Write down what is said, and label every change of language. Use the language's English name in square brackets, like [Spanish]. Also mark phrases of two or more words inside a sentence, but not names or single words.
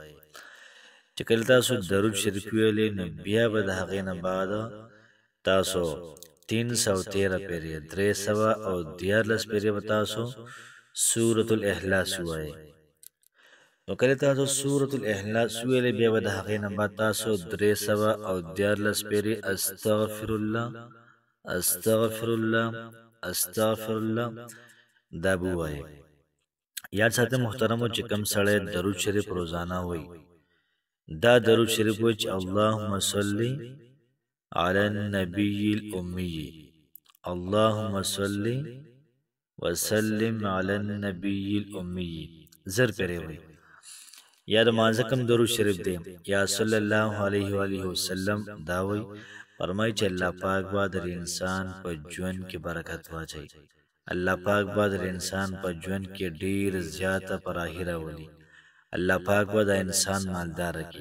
[Pashto] چې کله تاسو درود شریف وویلې نو بیا به د هغې نه بعد تاسو 313 پیرې، 314 پیرې به تاسو سورة الاخلاص ووایئ. نو کله تاسو سورة الاخلاص وویلې بیا به د هغې نه بعد تاسو 314 پیرې [Arabic] استغفر الله استغفر الله استغفر الله [Pashto] دا به ووایئ. یاد ساتئ محترمو چې کوم سړی درود شریف روزانه وایي، دا درود شریف وایي چې [Arabic] اللهم صل علی النبی الامی، اللهم صل وسلم علی النبی الامی، [Pashto] زر پیرې وایي. یا د مانځه کوم درود شریف دی یا [Arabic] صلی الله علیه و آله وسلم [Pashto] دا وایي، فرمایي چې الله پاک به د انسان په ژوند کې برکت واچوي، الله پاک به د انسان په ژوند کې ډیر زیاته فراخي راولي، الله پاک به د انسان مالدار کړي.